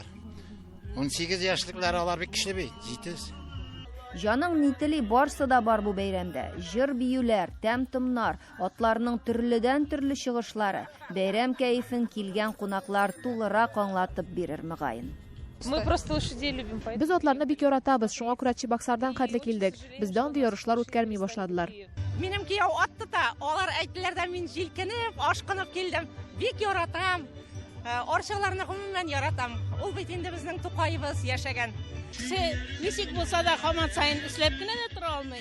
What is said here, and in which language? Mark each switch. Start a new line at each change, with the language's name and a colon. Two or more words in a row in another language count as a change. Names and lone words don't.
Tatar: 18 яшьлекләр алар бик көчле бит, җитез. Жаның нители барсы да бар бу бәйрәмдә. Җыр биюләр, тәм-томнар, атларның төрледән төрле чыгышлары, бәйрәм кәефен килгән кунаклар тулырак аңлатып бирер мөгаен.
Russian: Мы просто лошадей любим, поэтому...
Tatar: Без атларны бик яратабыз, шуңа күрә Чебоксардан хәтле килдек. Бездә андый ярышлар үткәрми башладылар. Минем кияү атты да, алар әйттеләр дә мин җилкенеп, ашкынып килдем. Бик яратам. Арчаларны гомумән яратам. Ул бит инде безнең Тукайыбыз яшәгән. Ничек булса да һаман сайын эшләп кенә дә тора алмый.